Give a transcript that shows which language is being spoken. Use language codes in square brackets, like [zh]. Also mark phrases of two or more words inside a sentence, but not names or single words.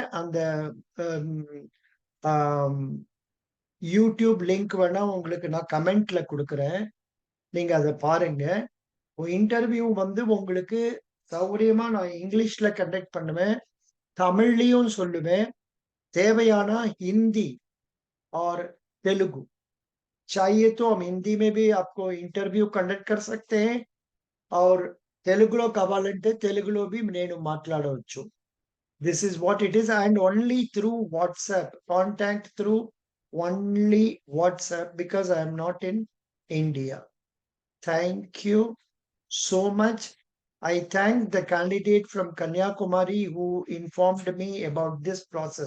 [ta] அந்த யூடியூப் லிங்க் வேணா உங்களுக்கு நான் கமெண்ட்ல கொடுக்குறேன், நீங்க அதை பாருங்க. இன்டர்வியூ வந்து உங்களுக்கு சௌகரியமா நான் இங்கிலீஷ்ல கண்டக்ட் பண்ணுவேன், தமிழ்லயும் சொல்லுவேன். [hi] தேவையான हिंदी और तेलुगु चाहिए तो हम हिंदी में भी आपको [en] interview conduct [hi] कर सकते हैं, और [te] తెలుగులో కావాలంటే తెలుగులో [hi] भी [te] నేను మాట్లాడవచ్చు. [en] This is what it is, and only through WhatsApp. Contact through only WhatsApp because I am not in India. Thank you so much. I thank the candidate from Kanyakumari who informed me about this process.